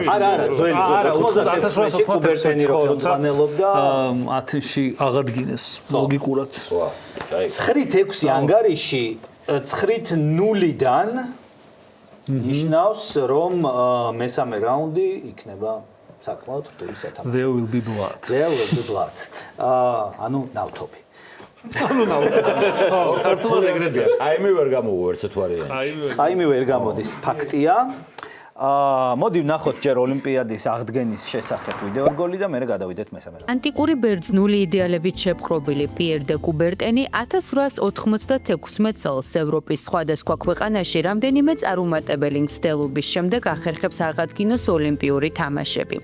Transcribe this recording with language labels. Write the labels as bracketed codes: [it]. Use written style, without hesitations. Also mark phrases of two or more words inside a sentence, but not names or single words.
[ka] არა, ძველი 1994 კუბერტენი ხელმძღვანელობდა ათენში აღადგინეს ლოგიკურად. 9-6 ანგარიში 9-0-დან ნიშნავს რომ მესამე რაუნდი იქნება საკმაოდ რთული სათამაშო. [en] There will be blood. There will be blood. [ka] ანუ ნავთობი. ქართულად ეგრებია. აიმი ვერ გამოვარ ერთ ვარიანტი. აიმი ვერ გამოდის ფაქტია. მოდი ვნახოთ ჯერ ოლიმპიადის აღდგენის შესახებ ვიდეორგოლი და მერე გადავიდეთ მესამე რაუნდში. ანტიკური ბერძნული იდეალებით შეპყრობილი პიერ დე კუბერტენი 1896 წელს ევროპის სხვადასხვა ქვეყანაში რამდენიმე წარუმატებელი მცდელობის შემდეგ ახერხებს აღადგინოს ოლიმპიური თამაშები.